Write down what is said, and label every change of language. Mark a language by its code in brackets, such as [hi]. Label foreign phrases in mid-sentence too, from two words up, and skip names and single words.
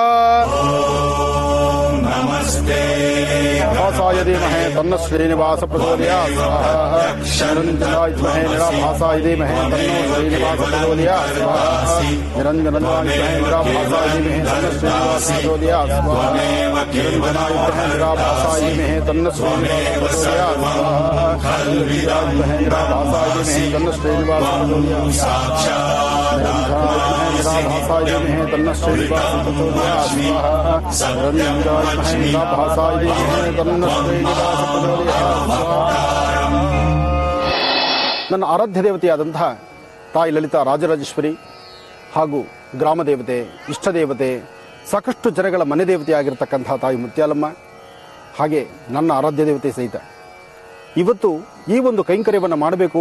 [sa] ನಮಸ್ತೆ ಭಾಸಾಯ ಧೀಮಹಿ ತನ್ನೋ ಶ್ರೀನಿವಾಸ ಪ್ರಚೋದಯಾತ್. ಸ್ವಾಹಾ. ನಿರಂಜನಾಯ ವಿದ್ಮಹೇ ನಿರಾಭಾಸಾಯ ಧೀಮಹಿ ತನ್ನೋ ಶ್ರೀನಿವಾಸ ಪ್ರಚೋದಯಾತ್. ಸ್ವಾಹಾ. ನಿರಂಜನಾಯ ವಿದ್ಮಹೇ ನಿರಾಭಾಸಾಯ ಧೀಮಹಿ ತನ್ನೋ ಶ್ರೀನಿವಾಸ ಪ್ರಚೋದಯಾತ್. ಸ್ವಾಹಾ. ನಿರಂಜನಾಯ ವಿದ್ಮಹೇ ನಿರಾಭಾಸಾಯ ಧೀಮಹಿ ತನ್ನೋ ಶ್ರೀನಿವಾಸ ಪ್ರಚೋದಯಾತ್. ಸ್ವಾಹಾ. ನಿರಾಭಾಸಾಯ ಧೀಮಹಿ ತನ್ನೋ ಶ್ರೀನಿವಾಸ ಪ್ರಚೋದಯಾತ್. ಸಾಕ್ಷಾತ್ ನಿರಾಭಾಸಾಯ ಧೀಮಹಿ ತನ್ನೋ ಶ್ರೀನಿವಾಸ ಪ್ರಚೋದಯಾತ್. ಸ್ವಾಹಾ. [kn] ನನ್ನ ಆರಾಧ್ಯ ದೇವತೆಯಾದಂತಹ ತಾಯಿ ಲಲಿತಾ ರಾಜರಾಜೇಶ್ವರಿ ಹಾಗೂ ಗ್ರಾಮ ದೇವತೆ, ಇಷ್ಟ ದೇವತೆ, ಸಾಕಷ್ಟು ಜನಗಳ ಮನೆ ದೇವತೆಯಾಗಿರ್ತಕ್ಕಂತಹ ತಾಯಿ ಮುತ್ಯಾಲಮ್ಮ, ಹಾಗೆ ನನ್ನ ಆರಾಧ್ಯ ದೇವತೆ ಸಹಿತ ಇವತ್ತು ಈ ಒಂದು ಕೈಂಕರ್ಯವನ್ನು ಮಾಡಬೇಕು.